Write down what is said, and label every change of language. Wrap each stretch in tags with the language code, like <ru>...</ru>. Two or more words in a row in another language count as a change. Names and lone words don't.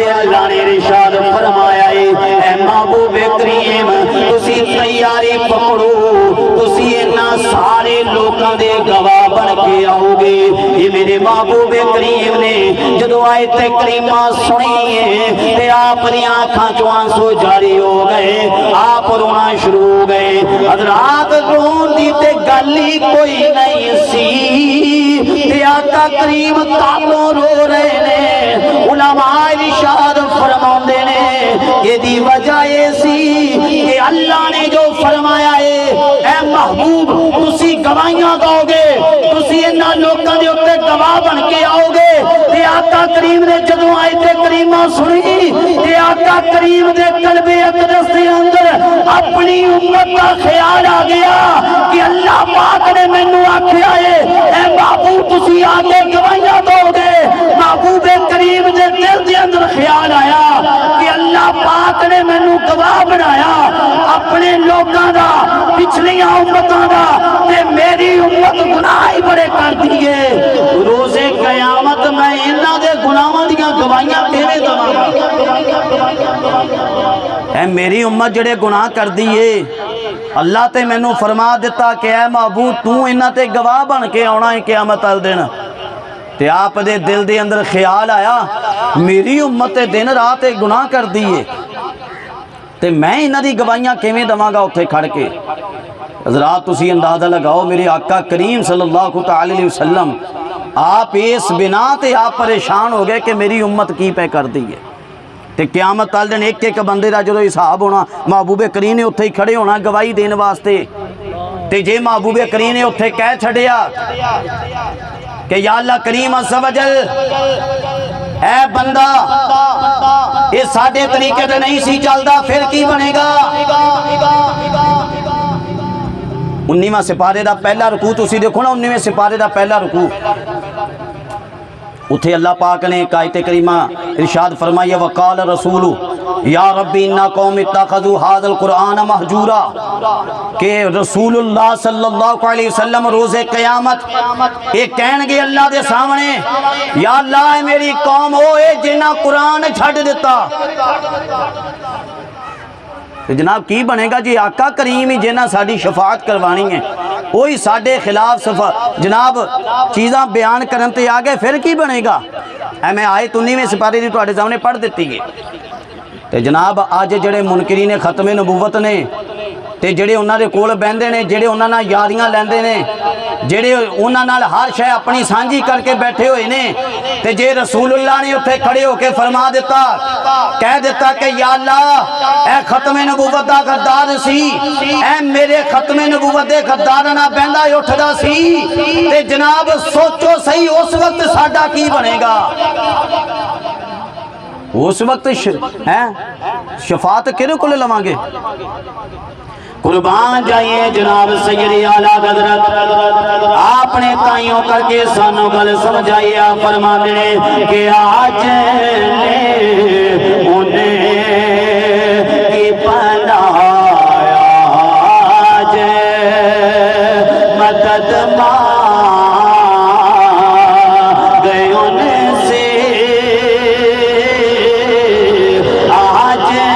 <pa>اللہ نے ارشاد فرمایا ہے، اے محبوب کریم تسی تیاری پکڑو، تسی انہاں سارے لوکاں دے گواہ بن کے آؤ گے۔ یہ میرے محبوب کریم نے جدو آیت کریمہ سنی ہے تے آپ دی آنکھاں چوں آنسو جاری ہو گئے، آپ رونا شروع ہو گئے۔ حضرات رون دی تے گل ہی کوئی نہیں سی، تے آقا کریم تالوں رو رہے نے، علماء ارشاد فرماندے نے یہ دی وجہ یہ سی کہ اللہ نے جو فرمایا ہے اے محبوب تسی گواہیاں دو گے، تسی انہاں لوکاں دے اوتے گواہ بن کے آؤ گے۔ تے آقا کریم نے جدوں آیت کریمہ سنی تے آقا کریم دے قلب اقدس دے اندر اپنی امت کا خیال آ گیا کہ اللہ پاک نے مینوں آکھیا ہے اے محبوب تسی آگے گواہیاں دو گے۔ محبوب کریم دے دل دے اندر خیال آیا کہ اللہ پاک نے مینوں گواہ بنایا اپنے لوگاں دا، پچھلیاں امتاں دا، تے میری امت گناہ ہی بڑے کر دیئے، روز قیامت میں انہاں دے گناہاں دیاں گواہیاں کیویں دواں گا؟ اے میری امت جڑے گناہ کر دیئے، اللہ تے مینوں فرما دیتا کہ اے محبوب تو انہاں تے گواہ بن کے آنا ہے قیامت والے دن۔ تے آپ دے دل دے اندر خیال آیا میری امت دن رات گناہ کر دیئے تے میں انہاں دی گواہیاں کیویں دواں گا اتھے کھڑ کے۔ حضرات تسی اندازہ لگاؤ میرے آقا کریم صلی اللہ علیہ وسلم آپ اس بنا تے آپ پریشان ہو گئے کہ میری امت کی پہ کر دیئے۔ تے قیامت والے دن ایک ایک بندے دا جدوں حساب ہونا، محبوب کریم نے اتھے ہی کھڑے ہونا گواہی دین واسطے۔ تے جے محبوب کریم نے اتھے کہہ چھڑیا کہ یا اللہ کریم عز و جل اے بندہ یہ ساڑھے طریقے تے نہیں سی چلدا پھر کی بنے گا؟ 19واں سپارے دا پہلا رکوع تسی دیکھو نا، 19ویں سپارے دا پہلا رکوع اتھے اللہ پاک نے ایک آیت کریمہ ارشاد فرمایا</pa> <ar>وقال رسول یا ربی انا قوم اتخذوا ھذا القرآن مہجورا،</ar> <pa>کہ رسول اللہ صلی اللہ علیہ وسلم روز قیامت ایک کہن گے اللہ دے سامنے یا اللہ اے میری قوم ہوئے جنہ قرآن چھڑ دیتا۔ جناب کی بنے گا جی آقا کریم ہی جنہ ساڑی شفاعت کروانی ہے وہی ساڑے خلاف جناب چیزاں بیان کرن تے آگے پھر کی بنے گا؟ اے میں آیت 19ویں سپارے دی تواڈے سامنے پڑھ دیتی ہے۔ تے جناب آج جڑے منکرین ختم نبوت نے تے جڑے انہاں دے کول بیندے نے، جڑے انہاں نال یاریاں لیندے نے، جڑے انہاں نال ہر شے اپنی سانجھی کر کے بیٹھے ہوئے نے، تے جے رسول اللہ نے اتھے کھڑے ہو کے فرما دیتا کہہ دیتا کہ یا اللہ اے ختم نبوت دا غدار سی، اے میرے ختم نبوت دے غداراں نال بیندا اٹھدا سی، تے جناب سوچو صحیح اس وقت ساڈا کی بنے گا؟ اس وقت شفاعت کدے کول لواں گے؟ قربان جائیے جناب سیدی اعلیٰ حضرت آپ نے تائیوں کر کے سانوں گل سمجھائیے، فرما دے کہ آج انہیں کی بنایا، آج مدد گئے ان سے، آج</pa>